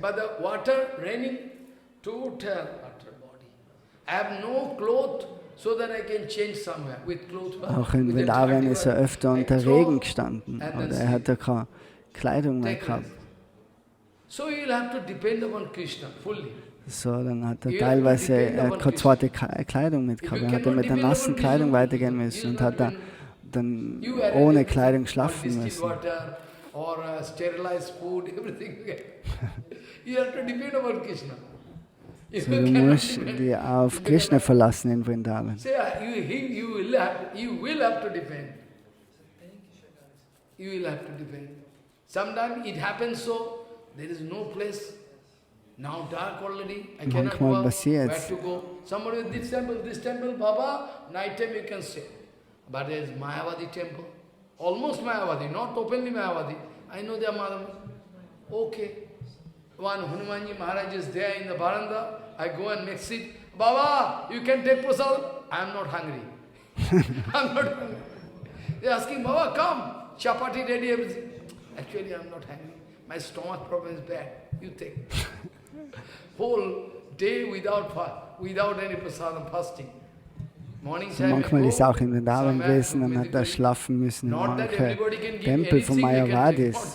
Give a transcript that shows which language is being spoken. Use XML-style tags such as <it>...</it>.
<en>But the water raining, total utter body. I have no cloth so that I can change somewhere with clothes.</en> <de>Auch in Vrindavan ist er öfter unter Regen gestanden. Oder er hat ja keine Kleidung mehr gehabt.</de> <en>So you'll have to depend upon Krishna fully.</en> <de>So, dann hat er teilweise keine zweite Kleidung mit gehabt. Er hat mit der nassen Kleidung weitergehen müssen und hat dann ohne Kleidung schlafen müssen.</de> <en>Or sterilized food, everything. You have to depend upon Krishna.</en> <de>So, du musst dich auf Krishna verlassen in Vrindavan.</de> <en>So, you will have to depend. You will have to depend. Sometimes it happens so, there is no place. Now dark already, I cannot go out. Where to go? Somebody with this temple, Baba, night time you can stay. But there is Mayavadi temple. Almost Mayavadi, not openly Mayavadi. I know they are Madhava. Okay. One Hanumanji Maharaj is there in the veranda. I go and make seat. Baba, you can take prasad. I am not hungry. I am not hungry. They are asking, Baba, come. Chapati ready, everything. Actually, I am not hungry. My stomach problem is bad. You take. Whole day without any prasadam, fasting.</en> <de>So manchmal ist er auch in Vrindavan gewesen und hat da schlafen müssen in manchen Tempel von Mayavadis.</de>